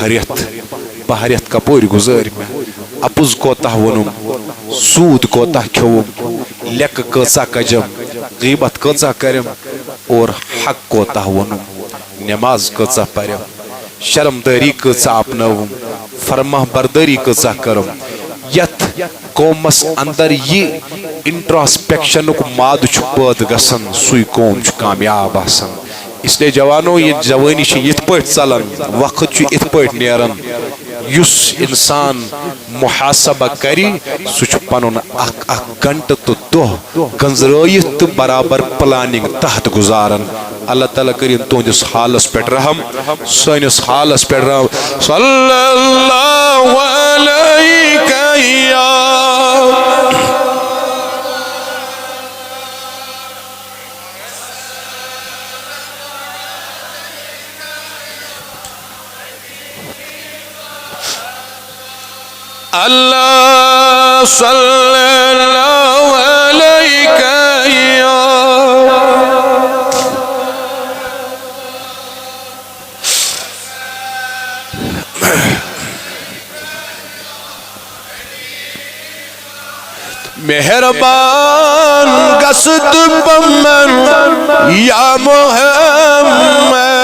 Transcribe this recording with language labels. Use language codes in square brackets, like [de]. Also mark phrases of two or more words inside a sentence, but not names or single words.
[ks] 12 رٮ۪تھ کپٲرۍ گُزٲرۍ مےٚ، اپُز کوتاہ ووٚنُم، سوٗد کوتاہ کھیوٚوُم، لیٚکہٕ کۭژاہ کجم، غیبت کۭژاہ کٔرِم، اور حق کوتاہ ووٚنُم، نٮ۪ماز کۭژاہ پرِم، شرمدٲری کۭژاہ اپنٲوٕم، فرما بردٲری کۭژاہ کٔرٕم۔ یتھ قومس اندر یہِ انٹراسپیکشنُک مادٕ چھُ پٲدٕ گژھان، سُے قوم چھُ کامیاب آسان۔ [ur] اس لیے [ks] جوانو یہ جوانی چھِ یِتھ پٲٹھۍ ژلان، وقت چھُ یِتھ پٲٹھۍ نیران، یُس انسان محاسبہ کرِ سُہ چھُ پنُن اکھ گھنٹہٕ تہٕ دۄہ گنزرٲیِتھ تہٕ برابر پلاننگ تحت گزاران۔ اللہ تعالیٰ کٔرِن تُہنٛدِس حالس پٮ۪ٹھ رحم، سٲنِس حالس پٮ۪ٹھ رحم۔ [ar] صلی اللہ علیکہ یا اللہ صلی اللہ علیکہ یا [ks] مہربان گژھت بمن یا محمد